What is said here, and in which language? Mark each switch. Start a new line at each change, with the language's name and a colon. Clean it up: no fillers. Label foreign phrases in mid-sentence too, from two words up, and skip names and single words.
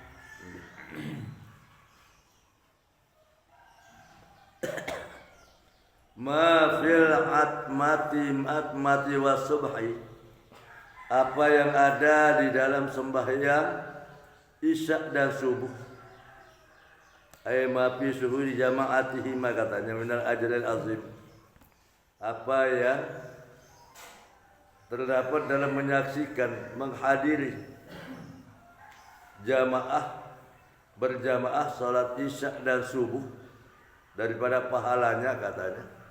Arabic: ما في العتمة والصبح,
Indonesian: apa yang ada di dalam sembahyang isya dan subuh,
Arabic: أي ما في حضور جماعته,
Indonesian: katanya,
Arabic: من الأجر العظيم,
Indonesian: apa yang terdapat dalam menyaksikan, menghadiri berjamaah salat isya dan subuh daripada pahalanya katanya.